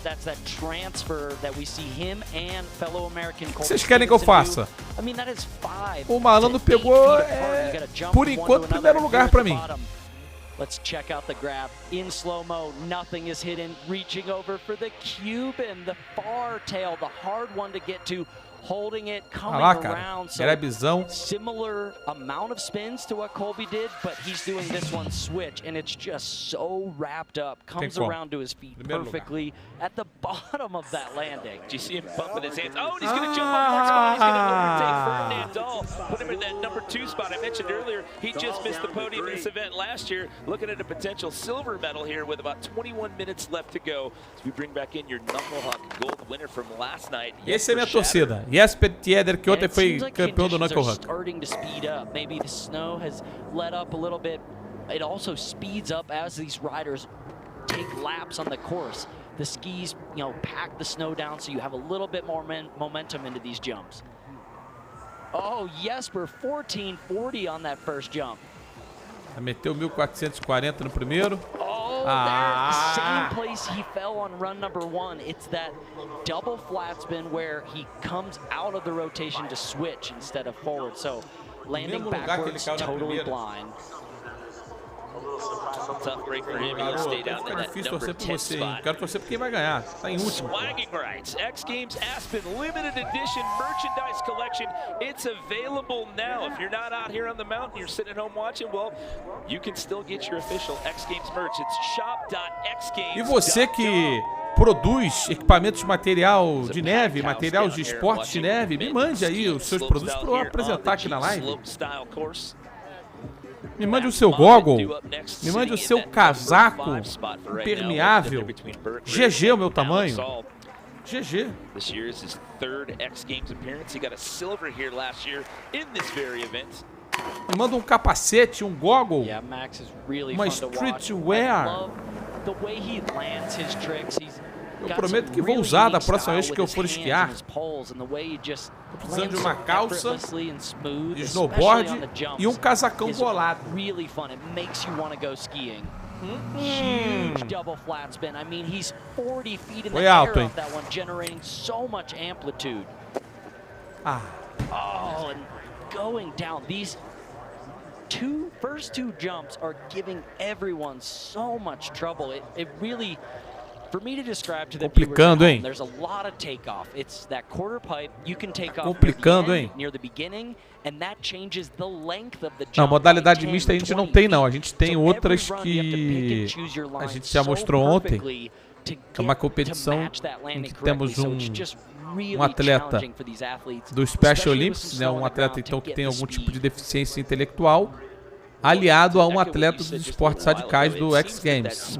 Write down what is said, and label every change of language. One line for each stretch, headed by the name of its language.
English: That's that transfer that we see him and fellow American.
Portuguese: O que vocês querem que eu faça?
English: I mean, that is 5.
Portuguese: O malandro pegou, por enquanto, primeiro lugar pra mim.
English: Let's check out the grab in slow-mo. Nothing is hidden. Reaching over for the Cuban, the far tail, the hard one to get to. holding it, coming
Portuguese: lá, cara.
English: around. So
Portuguese: Grabzão.
English: similar amount of spins to what Colby did, but he's doing this one switch, and it's just so wrapped up. Comes around to his feet perfectly at the bottom of that landing. Do you see him bumping his hands? Oh, and he's going to jump on the next spot. He's going to overtake Ferdinand Dahl. Put him in that number 2 spot. I mentioned earlier, he just missed the podium in this event last year. Looking at a potential silver medal here with about 21 minutes left to go. As we bring back in your Knucklehuck gold winner from last night.
Portuguese: Essa é minha torcida. Jesper Tjeder, que ontem foi campeão do Knucklehuck.
English: Starting to speed up. Maybe the snow has let up a little bit. It also speeds up as these riders take laps on the course. The skis, you know, pack the snow down so you have a little bit more momentum into these jumps. Oh, Jesper, 1440 on that first jump. Meteu 1440 no primeiro. Oh, there, same place he fell on run number 1. It's that double flat spin where he comes out of the rotation to switch instead of forward. So landing backwards, totally blind. Tough break for him. He'll stay down in that number 10 spot.
Portuguese: Quero torcer por quem vai ganhar. Tá em último.
English: Swagging rights. X Games Aspen limited edition merchandise collection. It's available now. If you're not out here on the mountain, you're sitting at home watching, well, you can still get your official X Games merch. It's shop.xgames.com.
Portuguese: E você que produz equipamentos de material de neve, material de esportes de neve, me mande aí os seus produtos para eu apresentar aqui na live. Me mande o seu goggle, me mande o seu casaco impermeável. GG o meu tamanho. GG.
English: This year is his 3rd X Games appearance. He got a silver here last year in this very event.
Portuguese: Me manda um capacete, um goggle,
English: Yeah, Max is really
Portuguese: uma
English: fun to watch.
Portuguese: streetwear.
English: I love the way he lands his tricks. He's
Portuguese: Eu prometo que vou usar da próxima vez que eu for esquiar. Tô precisando de uma calça, de snowboard e um casacão bolado.
English: Really fun. It makes you want to go skiing. Huge double flat spin. I mean, he's 40 feet in the air off that one, generating so much amplitude. Oh, and going down. These first two jumps are giving everyone so much trouble. It really, for me to describe to the viewers at home, there's a lot of takeoff. It's that quarter pipe. You can take off near the beginning, and that changes the length of the jump.
Portuguese: Não, modalidade mista a gente não tem não. A gente tem outras que a gente já mostrou ontem. É uma competição em que temos um atleta do Special Olympics, né, um atleta então que tem algum tipo de deficiência intelectual, aliado a um atleta dos esportes radicais do X Games.